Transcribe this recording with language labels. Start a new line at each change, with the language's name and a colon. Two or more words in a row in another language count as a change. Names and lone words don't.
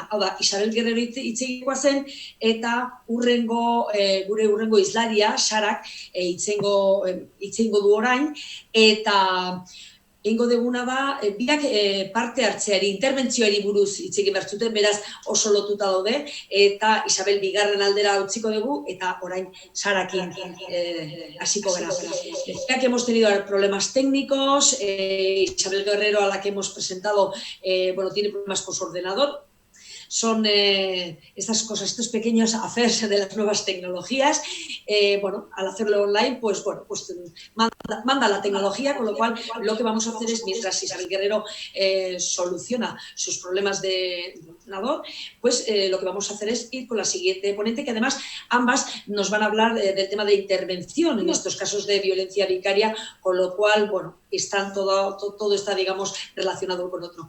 Basque: Hau da, Isabel Guerrero hitzeikoa zen, eta gure urrengo hizlaria, Sarak, hitzengo du orain, eta egingo deguna da, biak parte hartzeari, interbentzioari buruz hitz egin behar zuten, beraz oso lotuta daude, eta Isabel bigarren aldera utziko dugu, eta orain Sarakin hasiko gara.
Spanish: Ya que hemos tenido problemas técnicos, Isabel Guerrero, a la que hemos presentado, tiene problemas con su ordenador. Son estas cosas, estos pequeños affairs de las nuevas tecnologías. Al hacerlo online, pues manda la tecnología, con lo cual lo que vamos a hacer es, mientras Isabel Guerrero soluciona sus problemas de ordenador, pues lo que vamos a hacer es ir con la siguiente ponente, que además ambas nos van a hablar del tema de intervención en estos casos de violencia vicaria, con lo cual, todo está, digamos, relacionado con otro.